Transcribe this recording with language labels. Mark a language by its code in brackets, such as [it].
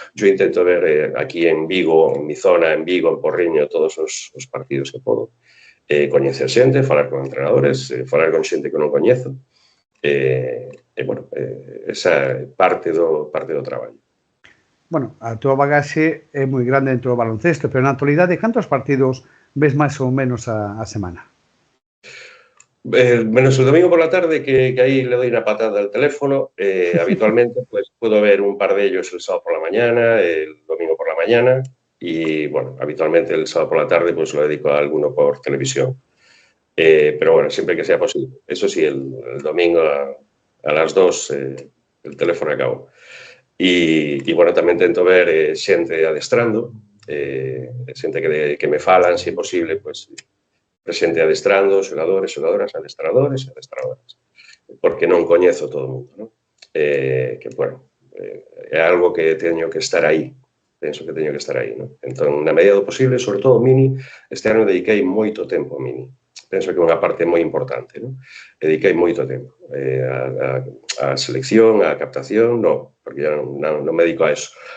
[gl] Eu intento ver aquí en Vigo, [es] en mi zona, [gl] en Vigo, en Porriño, todos os partidos que podo. Coñecer xente, falar con entrenadores, falar con xente que non coñezo. Bueno, esa é parte do traballo. Bueno, a tua bagaxe é moi grande dentro do baloncesto, pero na actualidade, cantos partidos ves máis ou menos a semana? [es] Menos el domingo por la tarde, que ahí le doy una patada al teléfono. Habitualmente pues puedo ver un par de ellos el sábado por la mañana, el domingo por la mañana y, bueno, habitualmente el sábado por la tarde pues lo dedico a alguno por televisión. Pero, bueno, siempre que sea posible. Eso sí, el domingo a las 2 el teléfono acabo. [gl] Y, bueno, tamén tento ver xente adestrando, xente que me falan, se é posible, pues presente adestrando, xogadores, xogadoras, adestradores e adestradoras. Porque non coñezo todo o mundo, non? Que, bueno, é algo que teño que estar aí. Penso que teño que estar aí, non? Entón, na medida do posible, sobre todo Mini, este ano dediquei moito tempo a Mini. Penso que é unha parte moi importante, non? Dediquei moito tempo. A selección, a captación, non, porque non me dedico a eso.